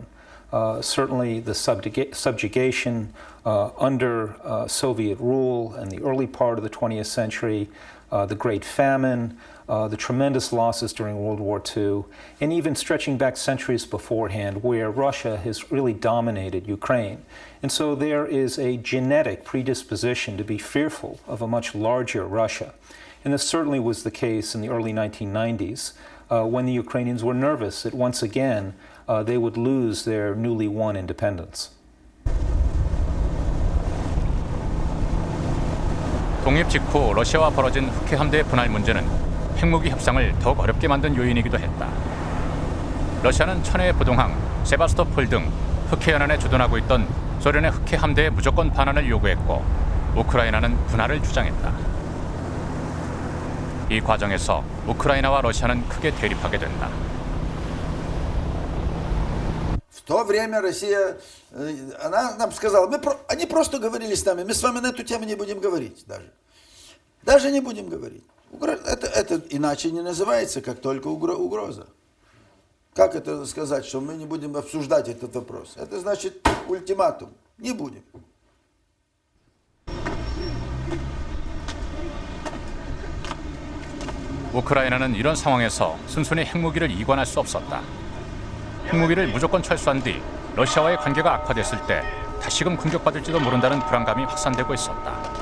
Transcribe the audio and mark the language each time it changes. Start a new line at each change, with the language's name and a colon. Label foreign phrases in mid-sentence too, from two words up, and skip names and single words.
English: Certainly the subjugation under Soviet rule in the early part of the 20th century, the Great Famine, the tremendous losses during World War II, and even stretching back centuries beforehand where Russia has really dominated Ukraine. And so there is a genetic predisposition to be fearful of a much larger Russia. And this certainly was the case in the early 1990s when the Ukrainians were nervous that once again they would lose their newly won independence.
Korean: 독립 직후 러시아와 벌어진 흑해 함대의 분할 문제는 핵무기 협상을 더욱 어렵게 만든 요인이기도 했다. 러시아는 천해의 부동항 세바스토폴 등 흑해 연안에 주둔하고 있던 소련의 흑해 함대의 무조건 반환을 요구했고 우크라이나는 분할을 주장했다. 이 과정에서 우크라이나와 러시아는 크게 대립하게 된다.
Russian: В то время Россия, она нам сказала, они просто говорили с нами, мы с вами на эту тему не будем говорить даже. Даже не будем говорить. Это иначе не называется, как только угроза. Как это сказать, что мы не будем обсуждать этот вопрос? Это значит ультиматум. Не будем.
Korean: 우크라이나는 이런 상황에서 순순히 핵무기를 이관할 수 없었다. 핵무기를 무조건 철수한 뒤 러시아와의 관계가 악화됐을 때 다시금 공격받을지도 모른다는 불안감이 확산되고 있었다.